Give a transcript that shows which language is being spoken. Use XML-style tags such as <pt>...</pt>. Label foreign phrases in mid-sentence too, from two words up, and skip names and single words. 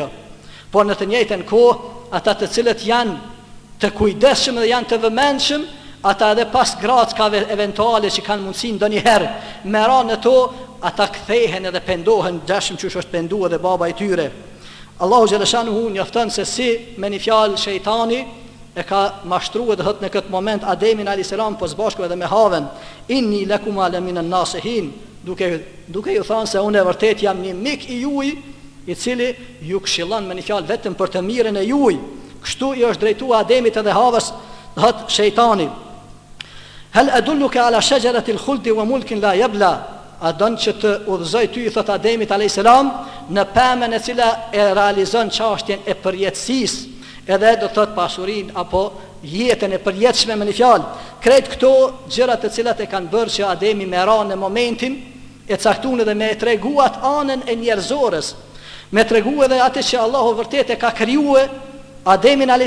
<sq>Por në të njëjtën kohë, ata të cilët janë të kujdesshëm dhe janë të vëmendshëm, ata edhe pas grackave eventuale që kanë mundësi ndonjëherë me ra në to, ata kthehen edhe pendohen dashëm që është penduar edhe baba i tyre. Allahu xhaleshanhu njofton se si me një fjalë shejtani e ka mashtruar dhe thot në këtë moment Ademin</sq> <ar>عليه السلام</ar> <sq>po zbashku edhe me Haven,</sq> <ar>إني لكم لمن الناصحين,</ar> <sq>duke ju thënë se unë e vërtet jam një mik i juaj i cili ju këshillon me një fjalë vetëm për të mirën e juaj. Kështu i është drejtuar Ademit edhe Havës, thot shejtani,</sq> <ar>هل أدلك على شجرة الخلد وملك لا يبلى,</ar> <sq>a don që të udhëzoj ty, i thot Ademit a.s. në pemën e cila e realizon çështjen e përjetësisë, edhe do thot pasurin apo jetën e përjetshme me një fjalë. Krejt këto gjërat të cilat e kanë bërë që Ademi me ra në momentin e caktuar dhe me treguat anën e njerëzores, me tregu edhe atë që Allahu vërtet e ka krijuar Ademin a.s.</sq>